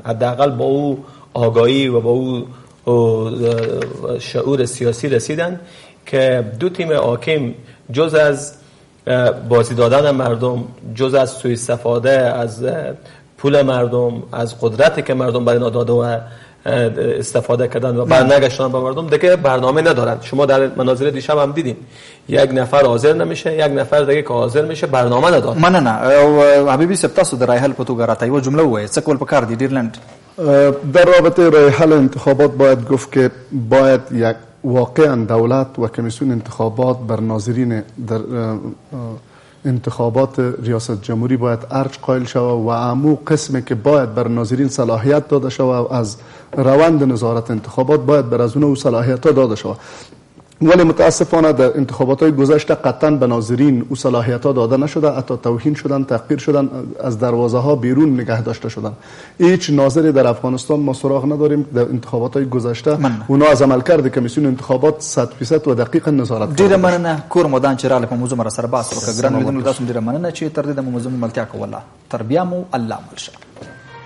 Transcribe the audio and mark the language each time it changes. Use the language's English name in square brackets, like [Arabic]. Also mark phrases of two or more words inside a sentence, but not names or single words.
[Persian] حداقل با او آگاهی و با او شعور سیاسی رسیدن که دو تیم حاکم جز از بازی دادن مردم، جز از سوء استفاده از پول مردم، از قدرتی که مردم برای اینا داده و استفاده کردن و برنگشتن به مردم، دیگه برنامه ندارن. شما در مناظر دیشب هم دیدین یک نفر حاضر نمیشه، یک نفر دیگه که حاضر میشه برنامه نداره. [Pashto] مننه. حبیبی صاحب، تاسو د [Persian] رای حل [Pashto] په توګه راته یوه جمله ووایئ، څه کول پکار دي ډیرلند؟ [Persian] در رابطه رای حل انتخابات باید گفت که باید یک واقعا دولت و کمیسیون انتخابات بر ناظرین در انتخابات ریاست جمهوری باید ارج قائل شود و عمو قسمی که باید بر ناظرین صلاحیت داده شود از روند نظارت انتخابات باید بر از اون صلاحیت ها داده شود. ولی متاسفانه در انتخابات های گذشته قطعا به ناظرین او صلاحیت ها داده نشده، حتی توهین شدن، تحقیر شدن، از دروازه ها بیرون نگه داشته شدن. هیچ ناظری در افغانستان ما سراغ نداریم در انتخابات های گذشته. اونا از عملکرد کمیسیون انتخابات 100% و دقیق نظارت [Pashto] ډیره مننه. کور مودان چې راغله په موضوع مر سره بحث وکړه. ګران لیدونکو، تاسو ډیره مننه چې تر دې د موضوع ملتیا کوله. تر بیا مو الله مل شه.